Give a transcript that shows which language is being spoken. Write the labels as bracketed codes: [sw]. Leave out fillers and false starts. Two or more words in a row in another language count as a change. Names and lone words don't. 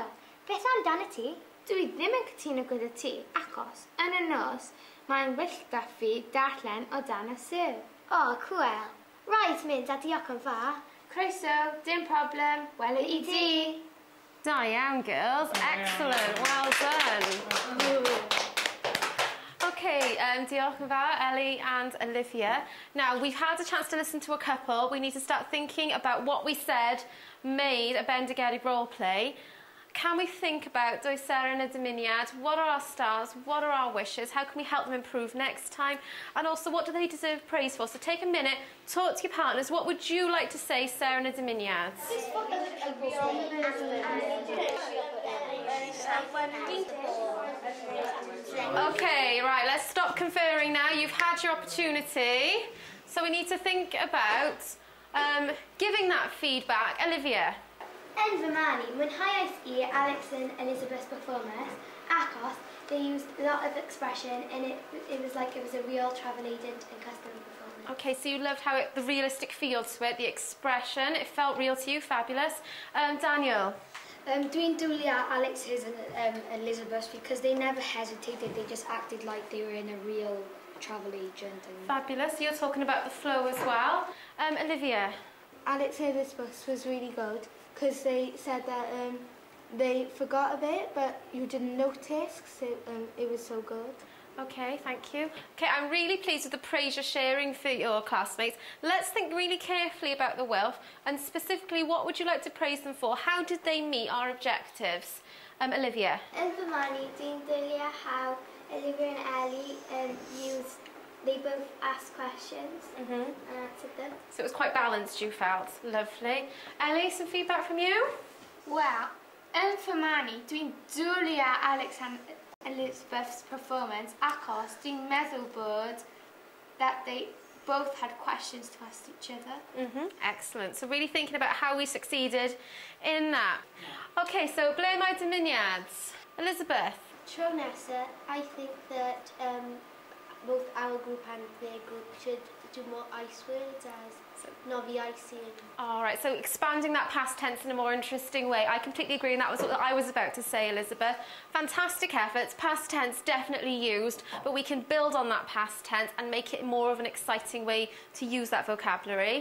[cy] Beth amdano ti? Dwi ddim yn cytuno gyda ti achos yn y nos mae'n wyllta fi darllen o dan y syr. O, cwel. Rhaid mynd a diolch yn fawr. Croeso, dim problem, wela I ti. Da iawn, [en] girls. Excellent. Well done. [cy] Okay, diolch yn fawr, Ellie and Olivia. [en] Now, we've had a chance to listen to a couple. We need to start thinking about what we said made a bendigedig role play. Can we think about, does Sarah and [cy] a dymuniad, [en] what are our stars, what are our wishes, how can we help them improve next time, and also what do they deserve praise for? So take a minute, talk to your partners, what would you like to say, Sarah and [cy] a dymuniad? [en] Okay, right, let's stop conferring now. You've had your opportunity. So we need to think about giving that feedback. Olivia? [cy] Yn fy marn I, mwynhauais I [en] Alex and Elizabeth's performance achos they used a lot of expression and it was like it was a real travel agent and customer performance. Okay, so you loved how the realistic feel to it, the expression, it felt real to you, fabulous. Daniel? [cy] Dwi'n dwlu [en] Alex's and Elizabeth's because they never hesitated, they just acted like they were in a real travel agent. Fabulous, you're talking about the flow as well. Olivia? Alex and Elizabeth was really good because they said that they forgot a bit but you didn't notice because it was so good. Okay, thank you. Okay, I'm really pleased with the praise you're sharing for your classmates. Let's think really carefully about the Wilf and specifically what would you like to praise them for? How did they meet our objectives? Olivia? [cy] Yn fy marn I, dwi'n dwlu [en] how Olivia and Ellie they both asked questions and answered them. So it was quite balanced, you felt. Lovely. Ellie, some feedback from you? [cy] Wel, yn fy marn I, dwi'n dwlu ar [en] Alex and Elizabeth's performance [cy] achos dwi'n meddwl bod [en] that they both had questions to ask each other. Excellent. So really thinking about how we succeeded in that. Okay, so [cy] ble mae dymuniads? Elizabeth? Tro nesa, [en] I think that both our group and their group should do more ice words as novi icing. All right, so expanding that past tense in a more interesting way. I completely agree, and that was what I was about to say, Elizabeth. Fantastic efforts, past tense definitely used, but we can build on that past tense and make it more of an exciting way to use that vocabulary.